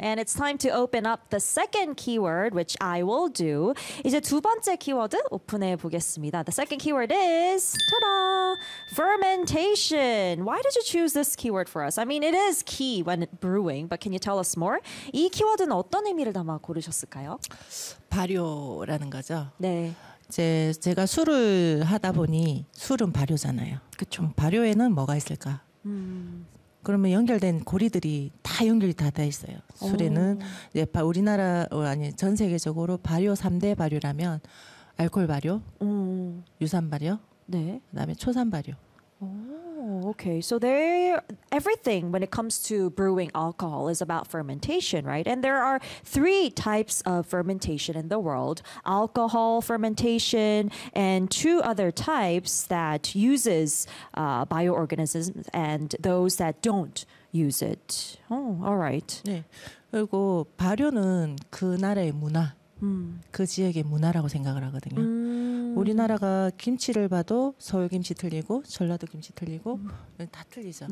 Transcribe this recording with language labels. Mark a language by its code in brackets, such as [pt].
[en] And it's time to open up the second keyword, which I will do. [ko] 이제 두 번째 키워드 오픈해 보겠습니다. [en] The second keyword is, ta-da, fermentation. Why did you choose this keyword for us? I mean, it is key when brewing, but can you tell us more? [ko] 이 키워드는 어떤 의미를 담아 고르셨을까요? 발효라는 거죠. 네. 제가 술을 하다 보니 술은 발효잖아요. 그쵸. 발효에는 뭐가 있을까? 그러면 연결된 고리들이 다 연결이 다 있어요. 술에는 이제 우리나라 아니 전 세계적으로 발효 3대 발효라면 알코올 발효, 유산 발효, 네. 그다음에 초산 발효. [en] Okay, so everything when it comes to brewing alcohol is about fermentation, right? And there are three types of fermentation in the world. Alcohol fermentation and two other types that uses bioorganisms and those that don't use it. Oh, all right. [ko] 네, 그리고 발효는 그 나라의 문화, 그 지역의 문화라고 생각을 하거든요. 우리나라가 김치를 봐도 서울 김치 틀리고 전라도 김치 틀리고 다 틀리죠.